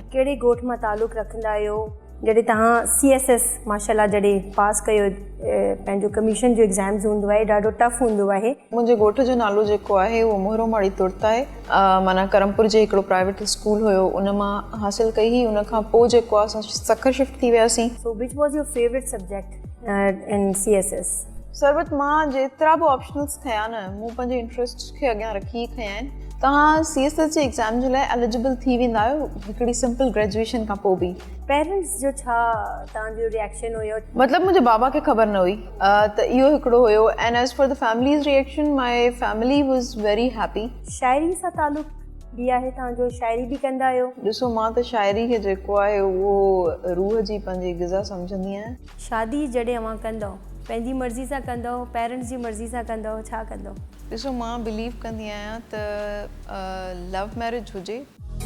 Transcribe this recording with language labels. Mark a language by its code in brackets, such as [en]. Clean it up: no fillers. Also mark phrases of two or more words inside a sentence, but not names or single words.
[sd] कहिड़े ॻोठ मां ताल्लुक़ रखंदा आहियो? जॾहिं तव्हां CSS माशाल्लाह जॾहिं पास कयो पंहिंजो कमीशन जो एग्ज़ाम्स हूंदो आहे, ॾाढो टफ हूंदो आहे। मुंहिंजे ॻोठ जो नालो जेको आहे उहो मोहरोमाड़ी तुर्त आहे। माना करमपुर जे हिकिड़ो प्राइवेट स्कूल हुयो, उन मां हासिलु कई हुई। उन खां पोइ जेको आहे असां सखर शिफ्ट थी वियासीं। [en] So which was your favourite subject in CSS? [sd] सरबत मां जेतिरा बि ऑप्शनल्स खया न, मूं पंहिंजे इंट्रस्ट खे अॻियां रखी खया आहिनि। तव्हां CSS जे एग्ज़ाम जे लाइ एलिजिबल थी वेंदा आहियो हिकिड़ी [en] simple graduation [sd] खां पोइ बि। पेरेंट्स जो छा तव्हांजो रिएक्शन हुयो? मतिलबु मुंहिंजे बाबा खे ख़बर न हुई त इहो हिकिड़ो हुयो। [en] And as for the family's reaction, my family was very happy. [sd] शाइरी सां ताल्लुक़ बि आहे तव्हांजो? शाइरी बि कंदा आहियो? ॾिसो, मां त शाइरी खे जेको आहे उहो रूह जी पंहिंजी ग़िज़ा सम्झंदी आहियां। शादी जॾहिं अव्हां कंदव पंहिंजी मर्ज़ी सां कंदव, पेरेंट्स जी मर्ज़ी सां कंदव, छा कंदव? ॾिसो, मां बिलीव कंदी आहियां त [en] love marriage [sd] हुजे